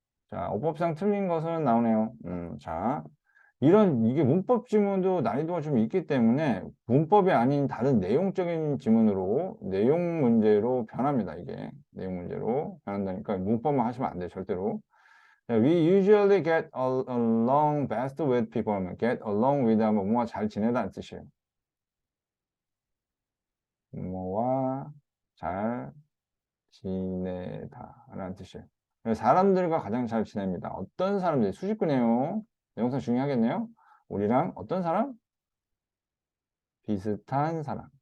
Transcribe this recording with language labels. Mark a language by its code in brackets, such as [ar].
[ko] 자, 어법상 틀린 것은 나오네요. 자, 이게 문법 지문도 난이도가 좀 있기 때문에 문법이 아닌 다른 내용적인 지문으로, 내용 문제로 변합니다. 이게. 내용 문제로 변한다니까 문법만 하시면 안 돼요. 절대로. [en] 자, We usually get along best with people 하면 get along with 하면 [ko] 뭐와 잘 지내다는 뜻이에요. 뭐와 잘 지내다라는 뜻이에요. 그래서 사람들과 가장 잘 지냅니다. 어떤 사람들이 수식구네요. 내용상 중요하겠네요. 우리랑 어떤 사람? 비슷한 사람.